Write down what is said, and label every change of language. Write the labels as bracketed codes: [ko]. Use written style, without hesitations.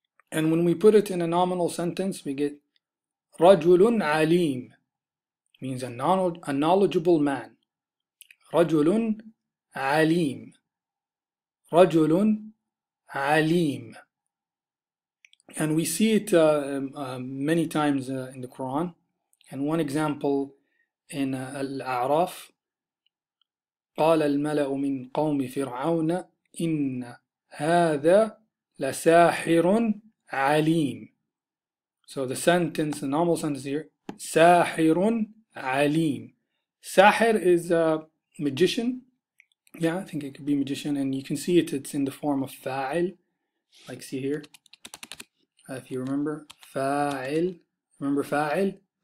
[en] And when we put it in a nominal sentence, we get [ar] rajulun alim, [en] means a knowledgeable man. [ar] Rajulun alim, rajulun alim. [en] And we see it many times in the Quran. And one example in Al-A'raf, [ar] قال الملأ من قوم فرعون إن هذا لساحر عليم. [en] So the sentence, the normal sentence here, [ar] ساحر عليم. [en] Sahir is a magician. Yeah, I think it could be magician, and you can see it, it's in the form of fa'il. Like see here, if you remember, fa'il. Remember fa'il?